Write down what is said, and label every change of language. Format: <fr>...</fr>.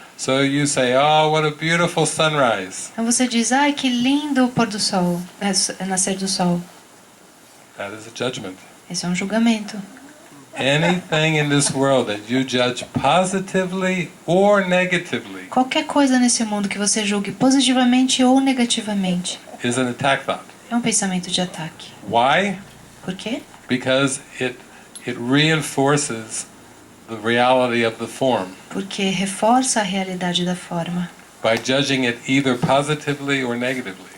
<en>So you say, oh, what a beautiful sunrise.</en> <pt>Então você diz, ai, que lindo o pôr do sol, nascer do sol.</pt> <en>That is a judgment.</en> <pt>Esse é um julgamento.</pt> <en>Anything in this world that you judge positively or negatively</en> <pt>Qualquer coisa nesse mundo que você julgue positivamente ou negativamente</pt> <en>is an attack thought.</en> <pt>é um pensamento de ataque.</pt> <en>Why?</en> <pt>Por quê?</pt> <en>Because it reinforces the reality of the form</en> <pt>Porque reforça a realidade da forma,</pt> <en>by judging it either positively or negatively.</en>